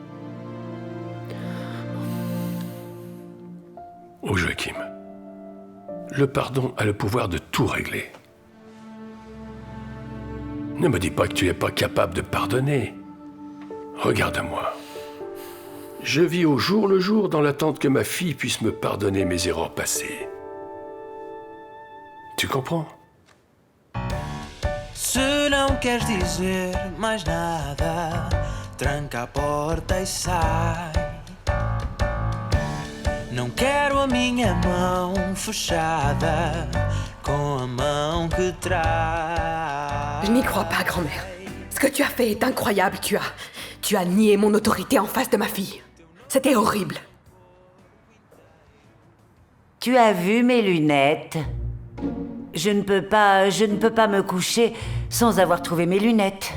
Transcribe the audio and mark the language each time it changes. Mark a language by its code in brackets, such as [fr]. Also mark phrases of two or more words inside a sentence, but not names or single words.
[fr] Oh Joachim, le pardon a le pouvoir de tout régler. Ne me dis pas que tu n'es pas capable de pardonner. Regarde-moi. Je vis au jour le jour dans l'attente que ma fille puisse me pardonner mes erreurs passées. Tu comprends? [pt] Se não queres dizer mais nada, tranca a porta e sai. Não quero a minha mão fechada com a mão que traz. [fr] Je n'y crois pas, grand-mère. Ce que tu as fait est incroyable. Tu as nié mon autorité en face de ma fille. C'était horrible. Tu as vu mes lunettes? Je ne peux pas me coucher sans avoir trouvé mes lunettes.